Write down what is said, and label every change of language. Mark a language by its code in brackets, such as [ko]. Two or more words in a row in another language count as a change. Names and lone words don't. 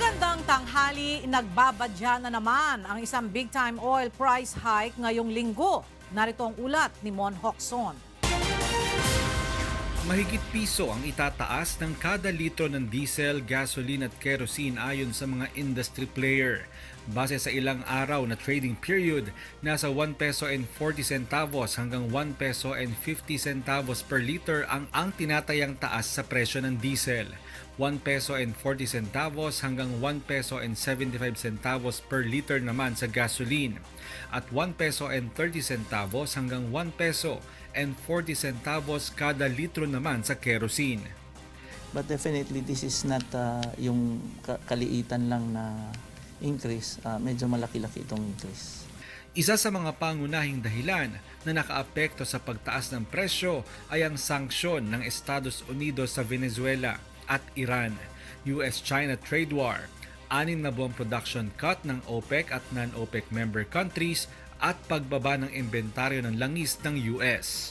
[tl] Ngayong tanghali, nagbabadya na naman ang isang [en] big-time oil price hike [tl] ngayong linggo. Narito ang ulat ni Mon Hocson. Mahigit piso ang itataas ng kada litro ng diesel, gasoline at kerosene ayon sa mga [en] industry player. [tl] Base sa ilang araw na [en] trading period, [tl] nasa [en] 1 peso and 40 centavos [tl] hanggang [en] 1 peso and 50 centavos per liter [tl] ang tinatayang taas sa presyo ng diesel. [en] 1 peso and 40 centavos [tl] hanggang [en] 1 peso and 75 centavos per liter [tl] naman sa gasoline at [en] 1 peso and 30 centavos [tl] hanggang [en] 1 peso and 40 centavos [tl] kada litro naman sa kerosene. [en] But definitely this is not [tl] yung kaliitan lang na increase, medyo malaki-laki itong increase. Isa sa mga pangunahing dahilan na nakaapekto sa pagtaas ng presyo ay ang sanksyon ng Estados Unidos sa Venezuela at Iran, US-China [en] trade war, [tl] 6 na buwang [en] production cut [tl] ng OPEC at non-OPEC [en] member countries [tl] at pagbaba ng inventaryo ng langis ng US.